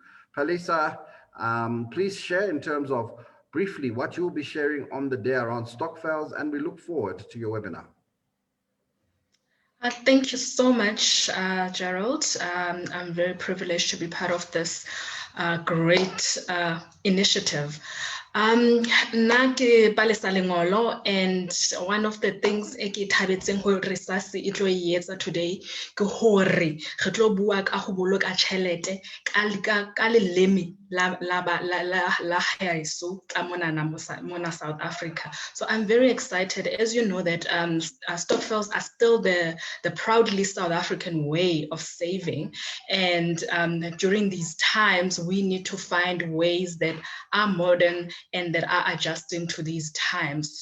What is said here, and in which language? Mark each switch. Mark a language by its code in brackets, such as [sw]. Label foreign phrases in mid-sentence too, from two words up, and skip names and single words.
[en] Palisa, please share in terms of briefly what you'll be sharing on the day around Stokvels, and we look forward to your webinar. Thank you so much, Gerald. I'm very privileged to be part of this great initiative. [st] Nake Palisa Lengolo, [en] and one of the things [st] eke thabetseng hore SASI e tlo etsa today ke hore re tlo bua ka ho boloka tjhelete ka leleme la haeso tsa mona South Africa. [en] So I'm very excited. As you know that stokvels are still the proudly South African way of saving, and during these times we need to find ways that are modern and that are adjusting to these times.